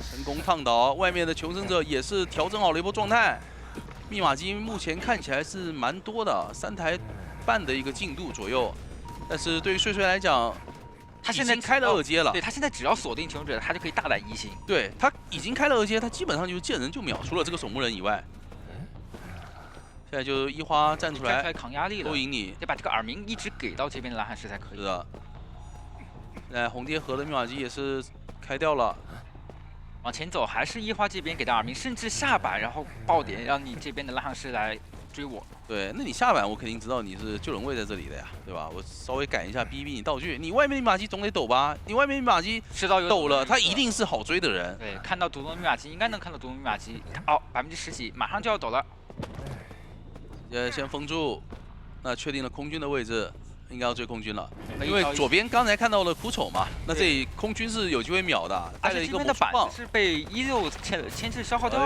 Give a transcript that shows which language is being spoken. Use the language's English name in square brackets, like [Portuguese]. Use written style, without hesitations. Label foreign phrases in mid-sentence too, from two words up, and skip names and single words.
[Chinese] 成功燙倒。外面的求生者也是調整好了一波狀態。密碼機目前看起來是蠻多的，3台半的一個進度左右。但是對於帥帥來講，他現在開了2階了。對，他現在只要鎖定求生者，他就可以大膽一星。對，他已經開了2階，他基本上就是見人就秒，除了這個守墓人以外。現在就一花站出來扛壓力了，勾引你，得把這個耳鸣一直給到這邊的蓝漢士才可以。是的。现在紅蝶河的密碼機也是開掉了，往前走還是一花這邊給到耳鳴，甚至下板然後爆點，讓你這邊的藍漢士來追我。對，那你下板我肯定知道你是救人位在這裡的呀，對吧？我稍微改一下逼你道具，你外面密碼機總得抖吧？你外面密碼機抖了，他一定是好追的人。对，看到独龙密碼機，應該能看到獨龍密碼機。哦，10%幾，馬上就要抖了。先封住，那確定了空軍的位置，應該要追空軍了。因為左邊剛才看到了苦丑嘛，那這裡空軍是有機會秒的，帶了一個魔術棒，是被16牽制消耗掉了。